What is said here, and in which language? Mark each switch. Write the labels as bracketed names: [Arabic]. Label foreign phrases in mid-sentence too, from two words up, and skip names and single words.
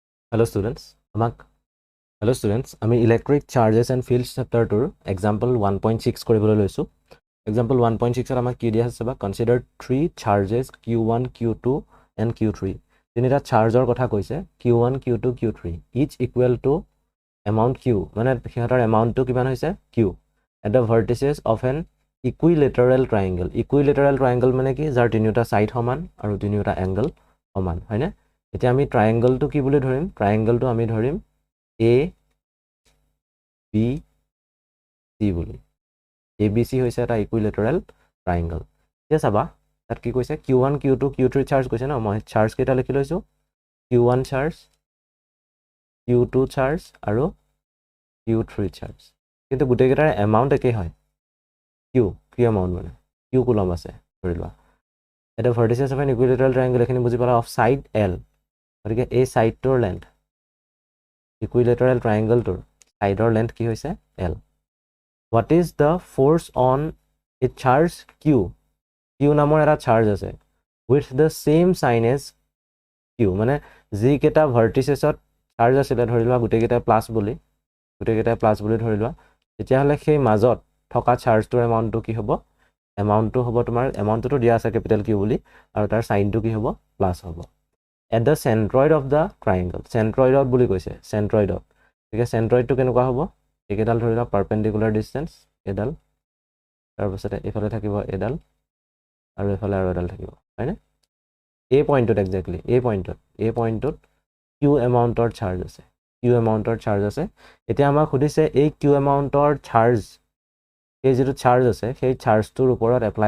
[English] Hello students, [Assamese] আমি [English] electric charges and fields chapter 2 example 1.6 [Assamese] কৰিবলৈ লৈছো example 1.6 ত আমাক কি দিয়া আছে বা [English] consider three charges q1 q2 and q3 [Assamese] তিনিটা চাৰ্জৰ কথা কৈছে q1 q2 q3 [English] each equal to amount q [Assamese] মানে সিহঁতৰ এমাউন্টটো কিমান হৈছে q [English] at the vertices of an equilateral triangle [Assamese] মানে কি যাৰ তিনিটা সাইড সমান আৰু তিনিটা এংগল সমান হয়নে এতিয়া আমি ট্ৰায়াঙ্গলটো কি বুলি ধৰিম ট্ৰায়াঙ্গলটো আমি ধৰিম A B C বুলি ABC হৈছে এটা [English] equilateral triangle [Assamese] এতিয়া চাবা তাত কি কৈছে Q1 Q2 Q3 চাৰ্জ কৈছে ন মই চাৰ্জ কেইটা লিখি লৈছো Q1 চাৰ্জ Q2 চাৰ্জ আৰু Q3 চাৰ্জ কিন্তু গোটেই কেইটাৰ এমাউন্ট একেই হয় কি এমাউন্ট মানে Q কুলম আছে ধৰি লোৱা এটা [English] vertices of an equilateral triangle [Assamese] এখিনি বুজি পালা [English] of side [Assamese] L গতিকে এই সাইডটোৰ লেন্থ ইকুইলেটাৰেল ট্ৰায়াঙ্গলটোৰ সাইডৰ লেন্থ কি হৈছে L [English] what is the force on a charge Q [Assamese] নামৰ এটা চাৰ্জ আছে [English] with the same sign as Q [Assamese] মানে যি কেটা ভাৰ্টিসেছত চাৰ্জ আছে ধৰি লোৱা গোটেই কেটা প্লাস বুলি ধৰি লোৱা তেতিয়া হলে সেই মাজত থকা চাৰ্জটোৰ এমাউন্টটো কি হ'ব এমাউন্টটো হ'ব তোমাৰ এমাউন্টটো দিয়া আছে ক্যাপিটেল Q বুলি আৰু তাৰ সাইনটো কি হ'ব প্লাস হ'ব [English] at the centroid of the triangle [Assamese] centroidত বুলি কৈছে centroidত ঠিক আছে centroidটো কেনেকুৱা হ'ব একেডাল ধৰি লোৱা [English] perpendicular distance [Assamese] এডাল তাৰ পাছতে এফালে থাকিব এডাল আৰু এফালে আৰু এডাল থাকিব হয়নে এই পইণ্টত এক্স্যাক্টলি এই পইণ্টত q এমাউন্টৰ চাৰ্জ আছে এতিয়া আমাক সুধিছে এই q এমাউন্টৰ চাৰ্জ এই যেটো চাৰ্জ আছে সেই চাৰ্জটোৰ ওপৰত এপ্লাই